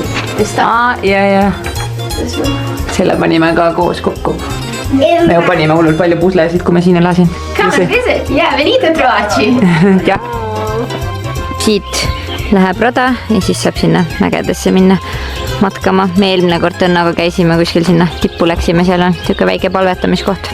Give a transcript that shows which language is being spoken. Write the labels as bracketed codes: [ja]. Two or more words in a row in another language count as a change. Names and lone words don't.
[et] Ja. Selle panime ka koos kokku. Me panime hullult palju puslesid, kui me siin elasin. [en] Come and visit. Yeah, [it] venite a trovarci. [et] Siit läheb rada ja siis saab sinna mägedesse minna matkama. Me eelmine kord õnnaga käisime kuskil sinna tippu läksime, seal on tükka väike palvetamiskoht.